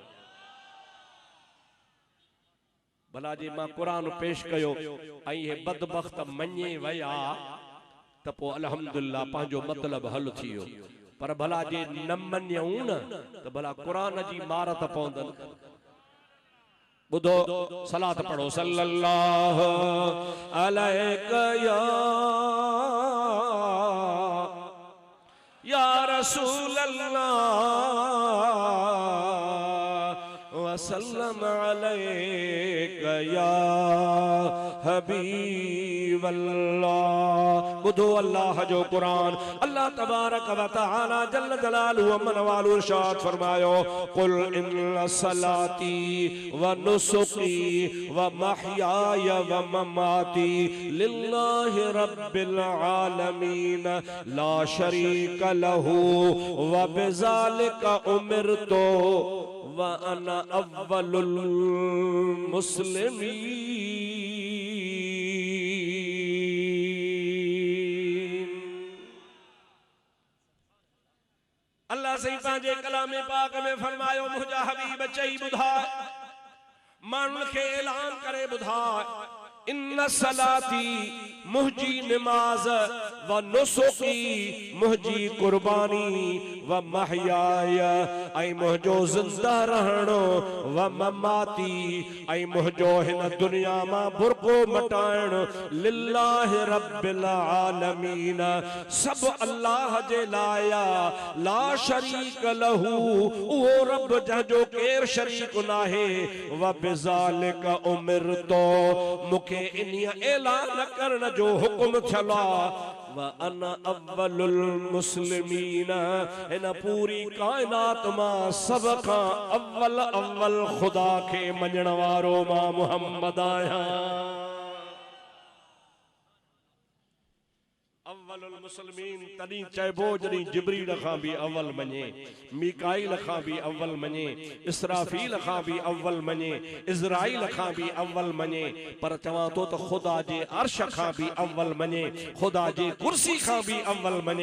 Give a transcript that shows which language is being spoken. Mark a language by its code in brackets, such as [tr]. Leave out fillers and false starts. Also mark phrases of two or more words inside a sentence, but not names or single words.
[sd] भला जे मां कुरान पेश कयो ऐं हे बदबख्त मञे वया त पोइ अल्हम्दुलिल्लाह पंहिंजो मतिलबु हल थी वियो। पर भला जे न मञूं न त भला कुरान जी मार त पवंदनि। ॿुधो, सलात पढ़ो [ar] صلى الله عليك يا رسول الله و وسلم عليك يا حبيب الله. [sd] बुधो अल्लाह जो कुरान अल्लाह [ar] تبارك وتعالى جل جلاله وعم نواله [sd] इरशाद फरमायो [ar] قل إن صلاتي ونسكي ومحياي ومماتي لله رب العالمين لا شريك له وبذلك أمرت وأنا أول المسلمين. [sd] अल्लाह से पंहिंजे कलाम पाक में फरमायो मुंहिंजा हबीब चई ॿुधाए माण्हुनि खे ऐलान करे ॿुधाए [ar] إن صلاتي [sd] मुंहिंजी निमाज़ [ar] ونسكي [sd] मुंहिंजी कुर्बानी [ar] ومحياي [sd] ऐं मुंहिंजो ज़िंदा रहणो [ar] ومماتي [sd] ऐं मुंहिंजो हिन दुनिया मां बुरको मटाइण [ar] لله رب العالمين [sd] सब अल्लाह जे लाइ ला [ar] شريك له [sd] उहो रब जंहिंजो केर शरीक नाहे [ar] وبذلك أمرت [sd] मूंखे इन्हीअ ऐलान करण जो हुक्म थियला [ar] وأنا أول المسلمين [sd] इन पूरी कायनात मां सब खां अव्वल खुदा खे मञण वारो मां मुहम्मद आहियां। [ar] أول المسلمين [sd] तॾहिं चइबो जॾहिं जिब्रील खां बि अव्वल मञे, मीकाईल खां बि अव्वल मञे, इसराफील खां बि अव्वल मञे, इज़राइल खां बि अव्वल मञे, पर चवां तो त खुदा जे अर्श खां बि अव्वल मञे, खुदा जे कुर्सी खां बि अव्वल मञे।